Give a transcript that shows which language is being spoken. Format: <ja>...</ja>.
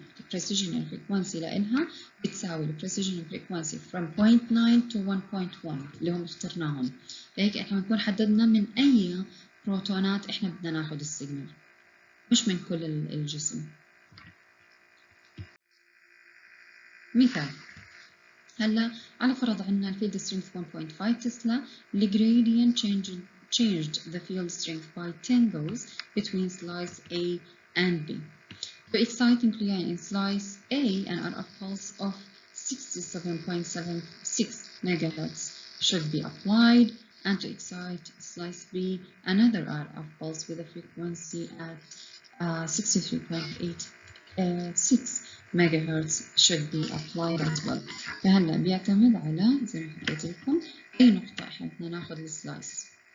<ar>البريسيجنال فريكوانسي لإلها بتساوي البريسيجنال فريكوانسي</ar> <en>from 0.9 to 1.1</en> <ar>اللي هم اخترناهم. فهيك احنا بنكون حددنا من أي بروتونات احنا بدنا ناخذ السيجنال، مش من كل الجسم. مثال، هلا على فرض عندنا الفيلد</ar> <en>strength 1.5 tesla, الجريدينت changed the field strength by 10 Gauss between slice A and B. To excite nuclei in slice A, an RF pulse of 67.76 MHz should be applied, and to excite slice B, another RF pulse with a frequency at 63.86 MHz should be applied as well.</en> <ar>فهلا بيعتمد على زي ما حكيت لكم أي نقطة إحنا بدنا ناخذ السلايس.</ar>